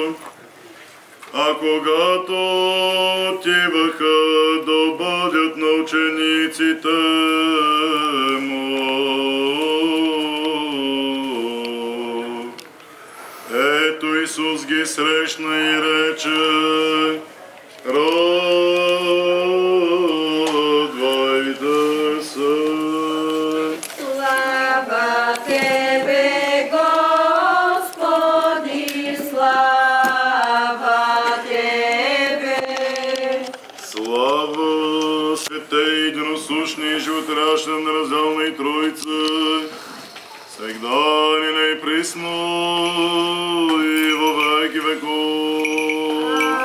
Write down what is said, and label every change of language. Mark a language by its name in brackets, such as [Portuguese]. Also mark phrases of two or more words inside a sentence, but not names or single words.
[Bulgarian] А когато отиваха да обадят на учениците му, ето Исус ги срещна и рече: радвайте се. Слава Тебе, Господи, слава Тебе. [Church Slavic] Слава свете единосущни и животворяща неразделна и Троица, всегда нине и присно и во веки веков.